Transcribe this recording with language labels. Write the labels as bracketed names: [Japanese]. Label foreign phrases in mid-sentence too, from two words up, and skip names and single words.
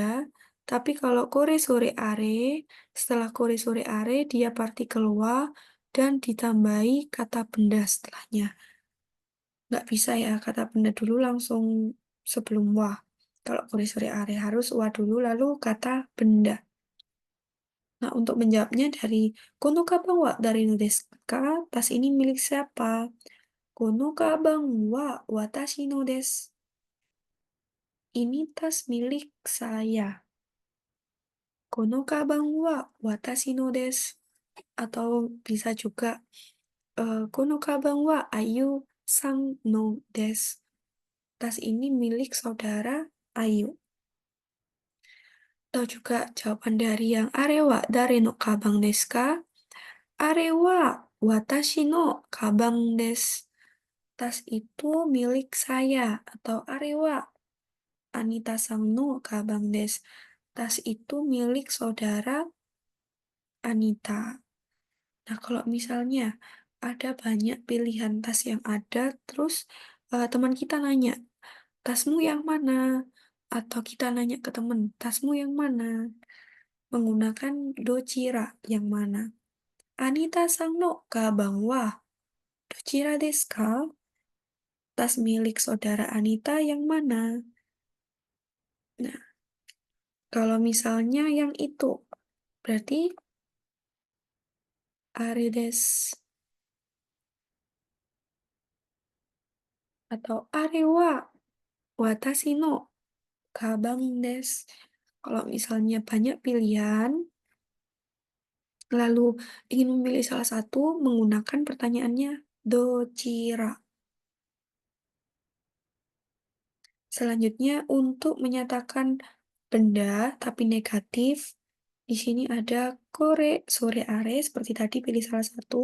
[Indonesian] Tapi kalau [Japanese] これそれあれ, [Indonesian] setelah [Japanese] これそれあれ, [Indonesian] dia partikel wa dan ditambahi kata benda setelahnya. Nggak bisa ya, kata benda dulu langsung sebelum wa. Kalau [Japanese] これそれあれ [Indonesian] harus wa dulu, lalu kata benda. Nah, untuk menjawabnya dari [Japanese] この鞄はだりのですか, [Indonesian] tas ini milik siapa? [Japanese] この鞄は私のです. [Indonesian] Ini tas milik saya. [Japanese] この鞄は私のです. Atau bisa juga この鞄はアユさんのです. [Indonesian] Tas ini milik saudara Ayu. Atau juga jawaban dari yang [Japanese] あれは誰の鞄ですか? あれは私の鞄です. [Indonesian] Tas itu milik saya. [Japanese] Atau あれはアニタさんの鞄です. [Indonesian] Tas itu milik saudara Anita. Nah, kalau misalnya ada banyak pilihan tas yang ada, terus teman kita nanya, tasmu yang mana? Atau kita nanya ke teman, tasmu yang mana? menggunakan docira yang mana? [Japanese] アニタさんの鞄はどちらですか? [Indonesian] Tas milik saudara Anita yang mana? Nah, kalau misalnya yang itu, berarti [Japanese] あれです [Indonesian] atau [Japanese] あれは私の鞄です. [Indonesian] Kalau misalnya banyak pilihan, lalu ingin memilih salah satu, menggunakan pertanyaannya docira. Selanjutnya, untuk menyatakan benda tapi negatif, di sini ada [Japanese] これ、それ、あれ, [Indonesian] seperti tadi pilih salah satu.